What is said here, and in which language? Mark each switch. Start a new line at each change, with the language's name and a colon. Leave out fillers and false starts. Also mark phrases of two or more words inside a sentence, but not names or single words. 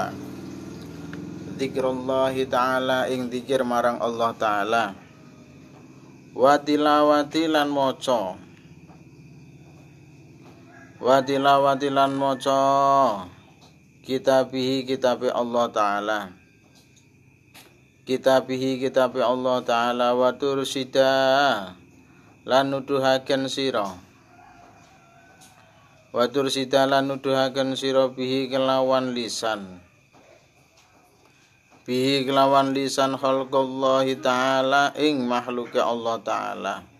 Arabic: ذكر الله تعالى
Javanese: ing zikir marang Allah taala.
Arabic: وتلاوة
Javanese: lan maca kitabihi kitabe Allah taala
Arabic: كتابه كتاب الله تعالى وترشد
Javanese: lan nuduhaken sira
Arabic: وترشد
Javanese: lan nuduhaken sira bihi kelawan lisan
Arabic: خلق الله تعالى
Javanese: ing makhluke Allah Ta'ala